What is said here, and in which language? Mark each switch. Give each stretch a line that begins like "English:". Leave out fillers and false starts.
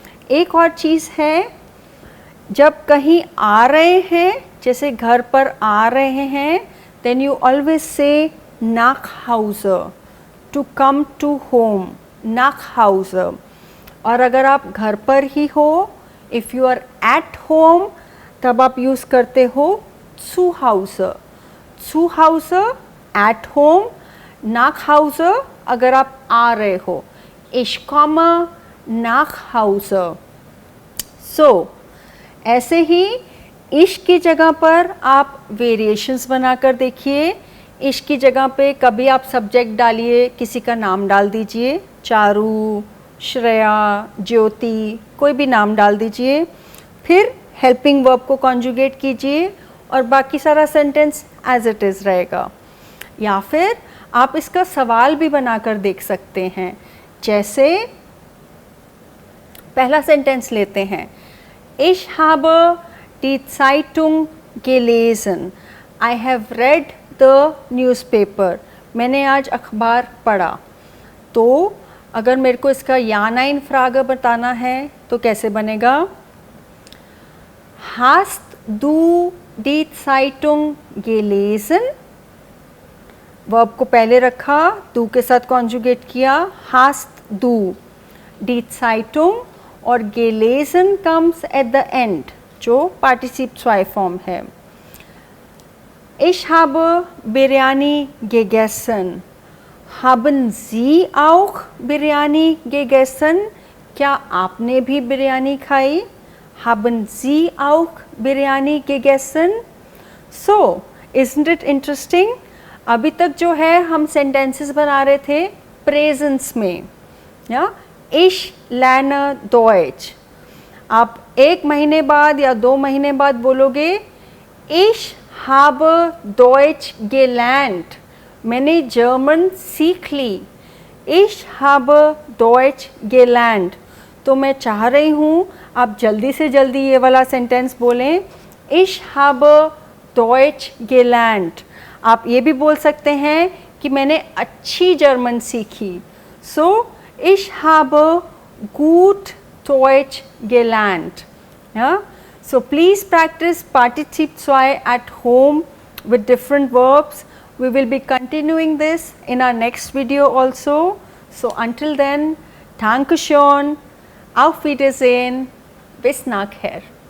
Hindi: एक और चीज़ है, जब कहीं आ रहे हैं जैसे घर पर आ रहे हैं
English: then you always say
Hindi: nach Hause,
English: to come to home,
Hindi: nach Hause. और अगर आप घर पर ही हो,
English: if you are at home,
Hindi: तब आप यूज़ करते हो zu Hause.
German: zu Hause,
English: at home,
German: nach Hause
Hindi: अगर आप आ रहे हो.
German: Ich komme nach Hause.
Hindi: So, ऐसे ही इश्क की जगह पर आप वेरिएशंस बनाकर देखिए. इश्क की जगह पे कभी आप सब्जेक्ट डालिए, किसी का नाम डाल दीजिए, चारू, श्रेया, ज्योति, कोई भी नाम डाल दीजिए. फिर हेल्पिंग वर्ब को कॉन्जुगेट कीजिए और बाकी सारा सेंटेंस एज इट इज़ रहेगा. या फिर आप इसका सवाल भी बनाकर देख सकते हैं. जैसे पहला सेंटेंस लेते हैं.
German: Ich habe die Zeitung gelesen.
English: I have read the newspaper.
Hindi: मैंने आज अखबार पढ़ा. तो अगर मेरे को इसका या नाइन फ्रागे बताना है तो कैसे बनेगा?
German: Hast du die Zeitung gelesen?
Hindi: Verb को पहले रखा, du के साथ कॉन्जुगेट किया.
German: Hast du die Zeitung
Hindi: और gelesen
English: comes at the end
Hindi: जो पार्टिसिप zwei फॉर्म है.
German: Ich habe Biryani gegessen. Haben Sie auch Biryani gegessen?
Hindi: क्या आपने भी बिरयानी खाई?
German: Haben Sie auch Biryani gegessen?
English: So isn't it interesting?
Hindi: अभी तक जो है हम सेंटेंसेस बना रहे थे प्रेजेंस में, या
German: ich lerne Deutsch.
Hindi: आप 1 महीने बाद या 2 महीने बाद बोलोगे
German: ich habe Deutsch gelernt.
Hindi: मैंने जर्मन सीख ली.
German: ich habe Deutsch gelernt.
Hindi: तो मैं चाह रही हूँ आप जल्दी से जल्दी ये वाला सेंटेंस बोलें,
German: ich habe Deutsch gelernt.
Hindi: आप ये भी बोल सकते हैं कि मैंने अच्छी जर्मन सीखी.
German: so ich habe gut Deutsch gelernt.
English: Yeah? So please practice Partizip 2 at home with different verbs. We will be continuing this in our next video also. So until then,
German: Dankeschön, auf Wiedersehen, bis nachher.